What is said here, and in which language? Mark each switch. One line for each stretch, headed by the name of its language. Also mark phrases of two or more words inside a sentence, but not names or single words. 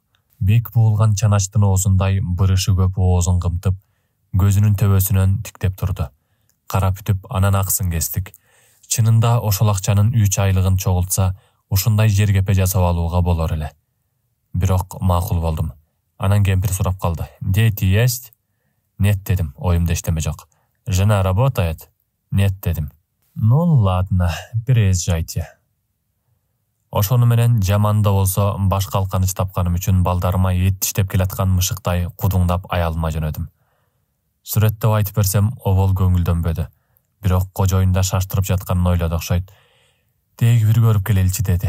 Kyrgyz: Бек буулган чаначтын оозундай бырышы көп оозун кымтып, көзүнүн төбөсүнөн тиктеп турду. Карап бүтүп, анан аксын кестик. Чынында ошол акчанын 3 айлыгын чогултса, ушундай жергепе жасап алууга болор эле. Бирок макул болдум. Анан кемпир сурап калды.
Russian: Дети есть?
Kyrgyz: Нет дедим, оюмда эчтеме жок.
Russian: Жена работает? Нет дедим. Ну ладно, приезжайте.
Kyrgyz: Ошону менен жаман да болсо баш калканыч тапканым үчүн балдарыма эт иштеп келаткан мышыктай кудуңдап аялыма жөнөдүм. Сүрөттөп айтып берсем, обол көңүлдөнбөдү. Бирок кожоюнда шаштырып жатканын ойлоду окшойт. Теги бир көрүп келеличи деди.